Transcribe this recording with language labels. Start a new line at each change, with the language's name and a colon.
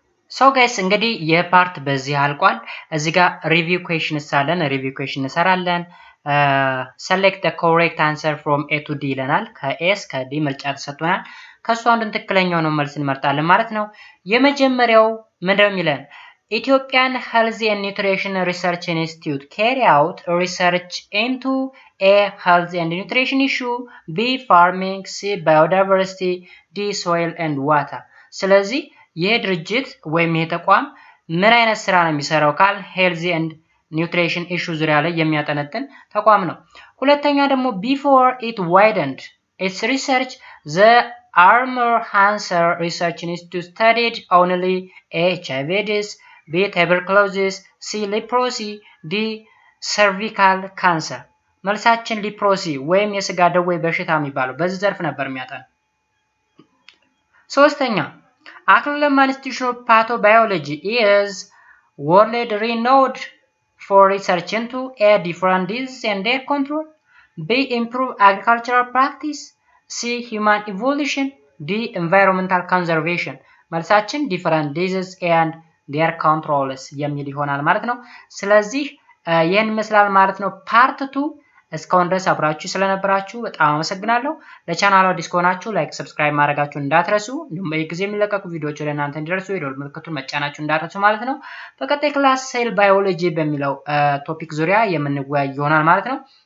Amharic: ሶ ጋይስ እንግዲህ የፓርት በዚህ አልቋል። እዚህ ጋር ሪቪው ኩዌሽንስ አለን። ሪቪው ኩዌሽን እንሰራለን።
English: select the correct answer from A to D
Amharic: ይለናል። ከኤ እስከ ዲ ምርጫ ተሰጥቶናል። ከሱ አንዱን ትክክለኛው ነው መልስ እንመርጣለን ማለት ነው። የመጀመሪያው ምንድነው የሚለን?
English: Ethiopian Health and Nutrition Research Institute carry out research into A. Health and nutrition issue, B. Farming, C. Biodiversity, D. Soil and water.
Amharic: ስለዚህ ይህ ድርጅት ወይም ይህ ተቋም ምን አይነት ስራ ነው የሚሰራው ካል ሄልዝ ኤንድ ኒውትሪሽን ኢሹ ዙሪያ ላይ የሚያጠነጥን ተቋም ነው። ሁለተኛ ደግሞ
English: before it widened its research, the Hansa Research Institute studied only HIV/AIDS, B. tuberculosis, C. leprosy, D. cervical cancer.
Amharic: መልሳችን ሊፕሮሲ ወይም የስጋ ደዌ በሽታ የሚባለው በዚህ ዘርፍ ነበር የሚያጠና። ሶስተኛ
English: Aklama Institute of Pathobiology is world renowned for research into A. different diseases and their control, B. improve agricultural practice, C. human evolution, D. environmental conservation.
Amharic: መልሳችን
English: different diseases and their controls
Amharic: የሚል ይሆናል ማለት ነው። ስለዚህ ይህን ይመስላል ማለት ነው ፓርት 2። እስካሁን ድረስ አብራችሁ ስለነበራችሁ በጣም አመሰግናለሁ። ለቻናሉ አዲስ ከሆናችሁ ላይክ፣ ሰብስክራይብ ማድረጋችሁን እንዳትረሱ። እንዲሁም በየጊዜው የሚለቀቁ ቪዲዮዎች ወደ እናንተ እንዲደርሱ የደወል ምልክቱን መጫናችሁን እንዳትረሱ ማለት ነው። በቀጣይ ክላስ ሴል ባዮሎጂ በሚለው ቶፒክ ዙሪያ የምንወያይ ይሆናል ማለት ነው።